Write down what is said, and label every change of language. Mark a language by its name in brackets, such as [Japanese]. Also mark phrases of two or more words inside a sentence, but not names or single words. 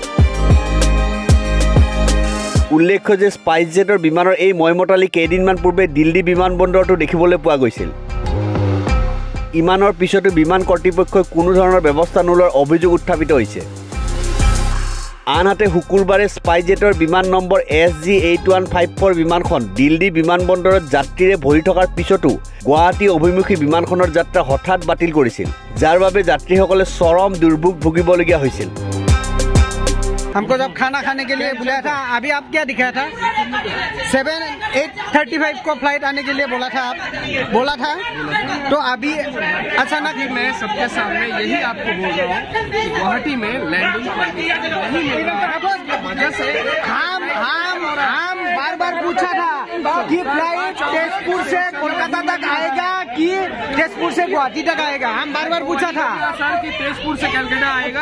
[Assamese] উল্লেখ্য যে স্পাইসজেটৰ বিমানৰ এই ময়মতালি কেইদিনমান পূৰ্বে দিল্লী বিমানবন্দৰতো দেখিবলৈ পোৱা গৈছিল ইমানৰ পিছতো বিমান কৰ্তৃপক্ষই কোনো ধৰণৰ ব্যৱস্থা নোলোৱাৰ অভিযোগ উত্থাপিত হৈছে আনহাতে শুকুৰবাৰে স্পাইসজেটৰ বিমান নম্বৰ SG8154 বিমানখন দিল্লী বিমানবন্দৰত যাত্ৰীৰে ভৰি থকাৰ পিছতো গুৱাহাটী অভিমুখী বিমানখনৰ যাত্ৰা হঠাৎ বাতিল কৰিছিল যাৰ বাবে যাত্ৰীসকলে চৰম দুৰ্ভোগ ভুগিবলগীয়া হৈছিল [Hindi] हमको जब खाना खाने के लिए बुलाया था अभी आप क्या दिखाया था 8:35 को फ्लाइट आने के लिए बोला था आप बोला था तो अभी अचानक मैं सबके सामने यही आपको बोल रहा हूँ गुवाहाटी में लैंडिंग नहीं मिल रहा वजह से हम बार पूछा था कि फ्लाइट तेजपुर से कोलकाता तक आएगा कि तेजपुर से गुवाहाटी तक आएगा हम बार पूछा था सर कि तेजपुर से कलकत्ता आएगा